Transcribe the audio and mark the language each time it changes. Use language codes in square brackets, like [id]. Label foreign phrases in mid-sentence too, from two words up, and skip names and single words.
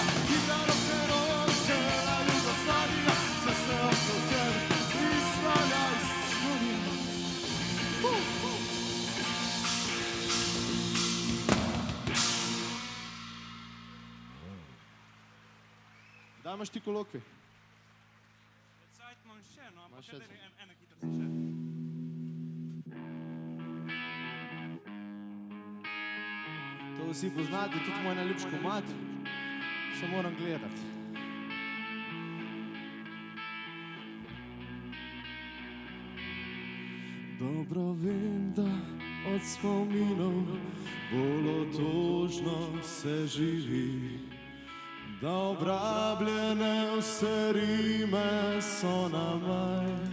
[hr] Igra rock'n'roll, cijela Jugoslavija, sve se oko tebe ispravlja i savija. [sl] Da imaš ti kolokvi? Cajt imam še, no, ampak še ena hitrica še. To vsi poznate, tudi moj najljubši komad, se moram gledati. Dobro vem, da od spominov bolj otožno se živi, da obrabljene vse rime so na maj.